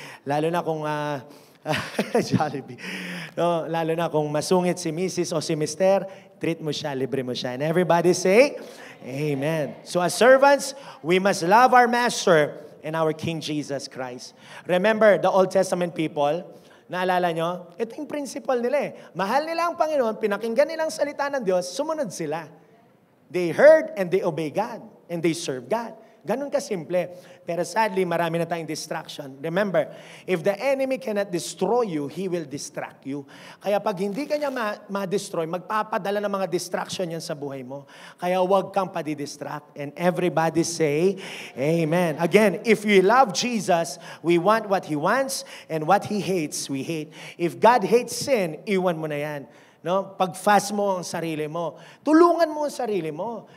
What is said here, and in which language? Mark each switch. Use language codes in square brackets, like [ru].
[tl] Lalo na kung Jollibee. No, lalo na kung masungit si Mrs. o si Mr., treat mo siya, libre mo siya. [en] And everybody say, Amen. So as servants, we must love our master and our King Jesus Christ. Remember, the Old Testament people, [tl] naalala nyo? Ito yung principle nila eh. Mahal nila ang Panginoon, pinakinggan nilang salita ng Diyos, sumunod sila. [en] They heard and they obey God and they serve God. [tl] Ganun kasimple. Pero sadly, marami na tayong distraction. [en] Remember, if the enemy cannot destroy you, he will distract you. [tl] Kaya pag hindi ka niya ma-destroy, magpapadala ng mga distraction yan sa buhay mo. Kaya huwag kang padidistract. [en] And everybody say, Amen. Again, if we love Jesus, we want what He wants, and what He hates, we hate. If God hates sin, [tl] iwan mo na yan. No, pag-fast mo ang sarili mo. Tulungan mo ang sarili mo.